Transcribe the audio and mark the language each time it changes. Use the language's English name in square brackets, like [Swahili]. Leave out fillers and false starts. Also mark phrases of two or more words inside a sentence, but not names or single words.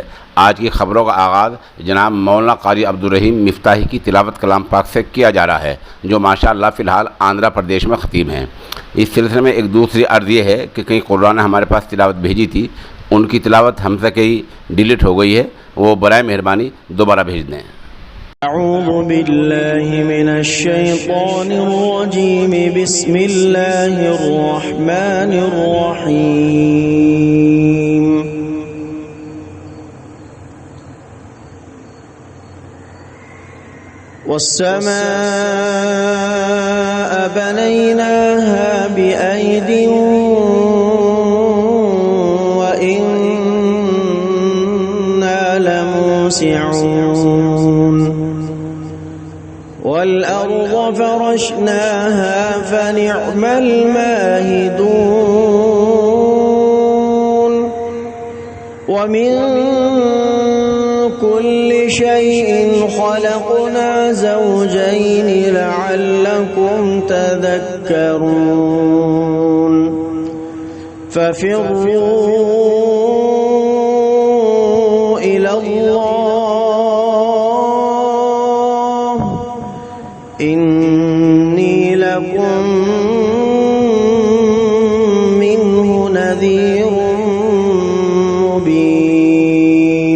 [Urdu] آج کی خبروں کا آغاز جناب مولانا قاری عبدالرحیم مفتاحی کی تلاوت کلام پاک سے کیا جا رہا ہے، جو ماشاءاللہ فی الحال آندھرا پردیش میں خطیب ہیں. اس سلسلے میں ایک دوسری عرض یہ ہے کہ کئی قرآن نے ہمارے پاس تلاوت بھیجی تھی، ان کی تلاوت ہم سے کہیں ڈیلیٹ ہو گئی ہے، وہ برائے مہربانی دوبارہ بھیج دیں. [Arabic] أعوذ بالله من الشيطان الرجيم، بسم الله الرحمن الرحيم. والسماء بنيناها بأيد وإنا لموسعون. والأرض فرشناها فنعم الماهدون. ومن كل شيء خلقنا زوجين لعلكم تذكرون. ففروا إلى الله إني لكم منه نذير مبين.